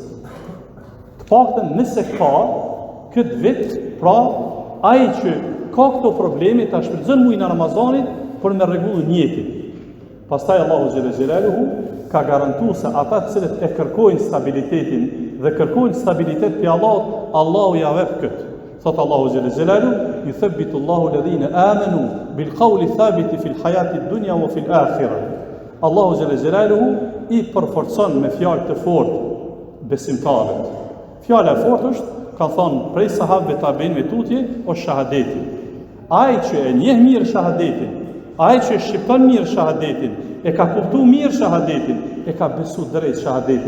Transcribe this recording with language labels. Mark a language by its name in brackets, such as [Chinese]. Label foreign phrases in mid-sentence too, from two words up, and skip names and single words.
[Albanian] Të paktën nëse ka këtë vit, pra ai që ka këto probleme ta shfrytëzon muajin e Ramazanit për me rregullu njëtin. Pastaj Allahu [Arabic] جل جلاله [Albanian] ka garantuar se ata të cilët e kërkojnë stabilitetin dhe kërkojnë stabilitet për Allahut, Allahu ja vep këtë. [Arabic] Thot Allahu جل جلاله: "يثبت الله الذين آمنوا بالقول الثابت في الحياة الدنيا وفي الآخرة." [Albanian] Allahu [Arabic] جل جلاله [Albanian] i përforcon me fjalë të fortë besimtarët. Fjala e fortë është, ka thonë prej sahabëve tabiinëve tutje, o shahadeti. Ai që e njeh mirë shahadetin, ai që e shqipton mirë shahadetin, e ka kuptuar mirë shahadetin, e ka besu drejt shahadetin.